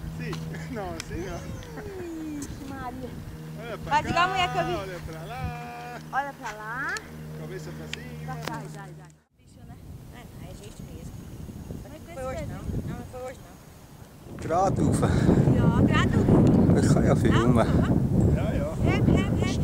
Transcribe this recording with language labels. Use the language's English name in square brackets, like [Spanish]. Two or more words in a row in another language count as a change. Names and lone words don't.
[Portuguese] Sim. Não, assim não. Ixi, Maria. Olha pra Vai cá, dizer a mulher que eu vi. olha pra lá. Olha pra lá. Cabeça pra cima. Pra cá. Bicho, né? É jeito mesmo. Não foi hoje não. Não foi hoje não. [Norwegian] Bra, Ufa. Ja, gratulerer. [Dutch] Dat ga je filmen. Ja, ja.